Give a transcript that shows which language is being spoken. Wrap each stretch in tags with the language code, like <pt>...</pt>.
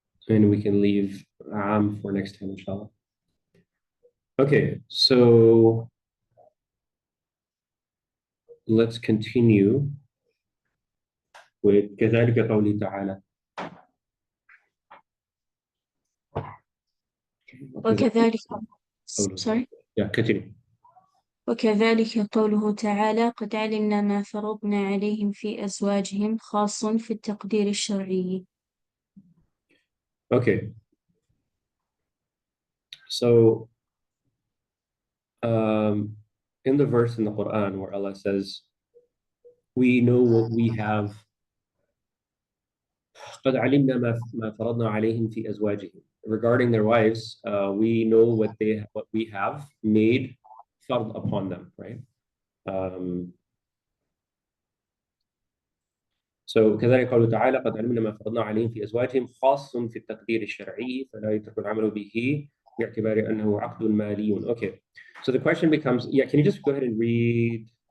<en>And we can leave Am for next time, inshallah. Okay, so let's continue with</en> <ar>كذلك قوله تعالى. وكذلك</ar> <en>sorry. Yeah, continue.</en> <ar>وكذلك قوله تعالى قد علمنا ما فرضنا عليهم في أزواجهم خاص في التقدير الشرعي.</ar> <en>Okay. So in the verse in the Quran where Allah says, we know what we have</en> <ar>قد علمنا ما فرضنا عليهم في أزواجهم.</ar> <en>Regarding their wives, we know what we have made fard upon them, right?</en> <ar>So كذلك قوله تعالى قد علمنا ما فرضنا عليهم في أزواجهم خاص في التقدير الشرعي فلا يترك العمل به باعتبار أنه عقد مالي.</ar> <en>Okay, so the question becomes, yeah, can you just go ahead and read?</en>